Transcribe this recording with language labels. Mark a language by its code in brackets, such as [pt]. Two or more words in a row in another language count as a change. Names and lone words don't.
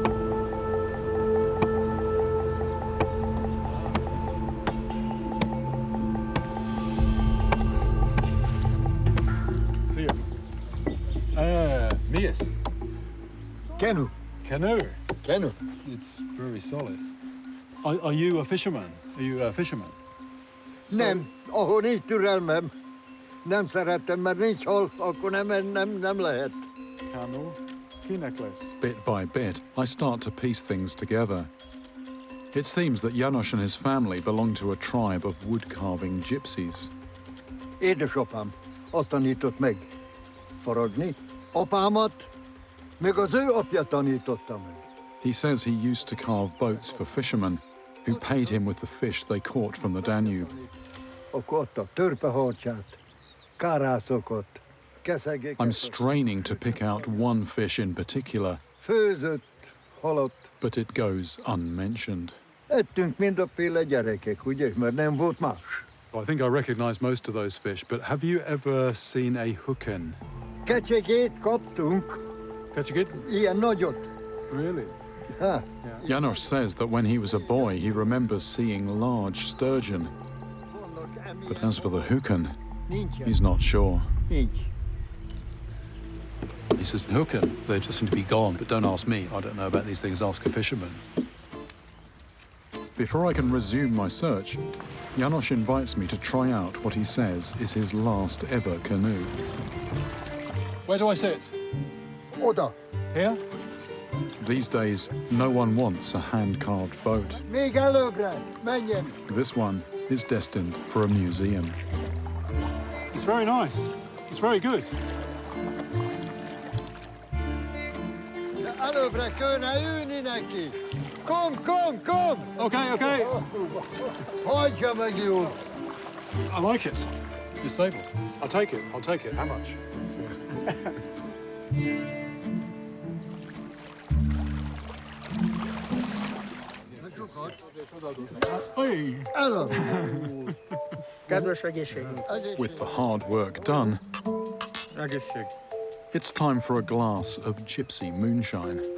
[en] See you. Mies. Canoe. Canoe. Canoe. It's very solid. Are you a fisherman? Are you a fisherman? [hu] Nem, ahol nincs türelmem, nem szeretem, mert nincs hol, akkor nem lehet. [en] Canoe. Key necklace. Bit by bit, I start to piece things together. It seems that János and his family belong to a tribe of wood-carving gypsies. [hu] Édesapám azt tanított meg faragni. Apámat meg az ő apja tanította meg. [en] He says he used to carve boats for fishermen who paid him with the fish they caught from the Danube. [hu] Akkor adtak törpeharcsát, kárászokat, keszegeket. [en] I'm straining to pick out one fish in particular, [hu] Főzött, halott. [en] but it goes unmentioned. [hu] Ettünk mindaféle gyerekek, ugye, mert nem volt más. [en] I think I recognize most of those fish, but have you ever seen a hukan? [hu] Kecsegét kaptunk, Kecsegét? ilyen nagyot. [en] Really? Ha. János says that when he was a boy, he remembers seeing large sturgeon. But as for the hukan, he's not sure. [hu] Nincs. [en] He says, Hooken, they just seem to be gone, but don't ask me. I don't know about these things, ask a fisherman. Before I can resume my search, Janos invites me to try out what he says is his last ever canoe. Where do I sit? Order. Here? These days, no one wants a hand-carved boat. This one is destined for a museum. It's very nice. It's very good. Kom! Okay. [hu] Hagyja meg jól! [en] I like it. It's stable. I'll take it. How much? Hey. With the hard work done, it's time for a glass of gypsy moonshine.